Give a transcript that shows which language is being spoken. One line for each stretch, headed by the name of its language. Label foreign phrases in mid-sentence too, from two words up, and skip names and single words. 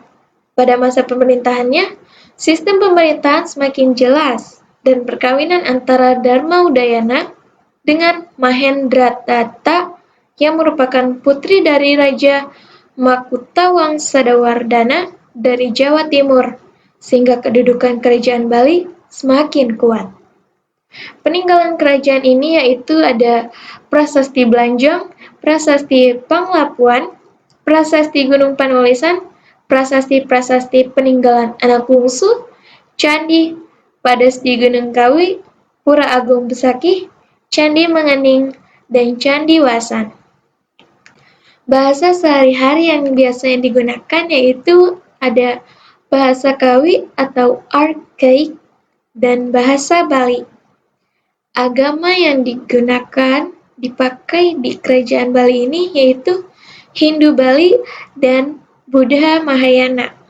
Indonesian: Pada masa pemerintahannya, sistem pemerintahan semakin jelas dan perkawinan antara Dharma Udayana dengan Mahendratatta yang merupakan putri dari Raja Makutawangsawardhana dari Jawa Timur, sehingga kedudukan kerajaan Bali semakin kuat. Peninggalan kerajaan ini yaitu ada Prasasti Blanjong, Prasasti Panglapuan, Prasasti Gunung Panulisan, Prasasti-prasasti peninggalan Anak Wungsu, Candi Padasti Gunung Kawi, Pura Agung Besakih, Candi Mengening, dan Candi Wasan. Bahasa sehari-hari yang biasanya digunakan yaitu ada bahasa Kawi atau arkaik dan bahasa Bali. Agama yang dipakai di kerajaan Bali ini yaitu Hindu Bali, dan Buddha Mahayana.